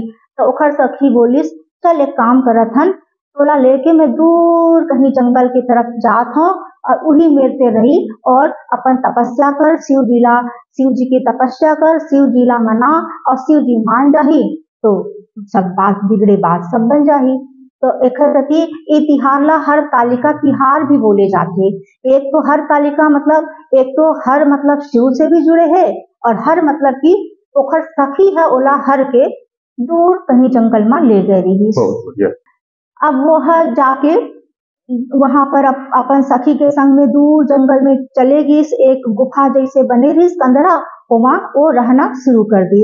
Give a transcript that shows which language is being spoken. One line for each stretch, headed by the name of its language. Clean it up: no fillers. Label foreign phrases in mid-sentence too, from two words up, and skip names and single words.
Chhattisgarhi: तो ओखर सखी बोलिस चल एक काम करत हन, तोला लेके मैं दूर कहीं जंगल की तरफ जात हूँ और वही मेरते रही और अपन तपस्या कर, शिव जी की तपस्या कर, शिव जी ला मना और शिव जी मान जाही तो सब बात बिगड़े बात सब बन जाही। तो एकर कति ए तिहार ला हर कालिका तिहार भी बोले जाते। एक तो हर कालिका मतलब एक तो हर मतलब शिव से भी जुड़े है और हर मतलब की ओखर सखी है ओला हर के दूर कहीं जंगल में ले गए रही। अब वो है जाके वहां पर अपन सखी के संग में दूर जंगल में चले गई, एक गुफा जैसे बने रही कंदरा, वहां वो रहना शुरू कर दी।